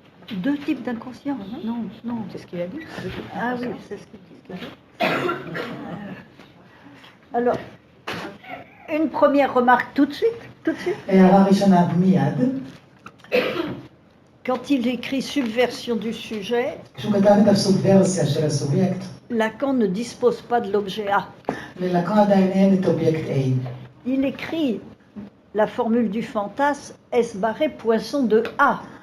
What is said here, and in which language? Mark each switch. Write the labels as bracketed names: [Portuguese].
[French] Deux types d'inconscient? Non, non. C'est ce qu'il a dit? Ah oui, c'est ce qu'il dit. Alors, une première remarque tout de suite. Tout de suite. [Hebrew] הערה ראשונה מיד, [French] Quand il écrit subversion du sujet, [Hebrew] כשהוא כתב את הסובוורסיה של הסובייקט, [French] Lacan ne dispose pas de l'objet A. [Hebrew] ללקון עדיין אין את אובייקט A. [French] Il écrit la formule du fantasme S barré poinçon de A.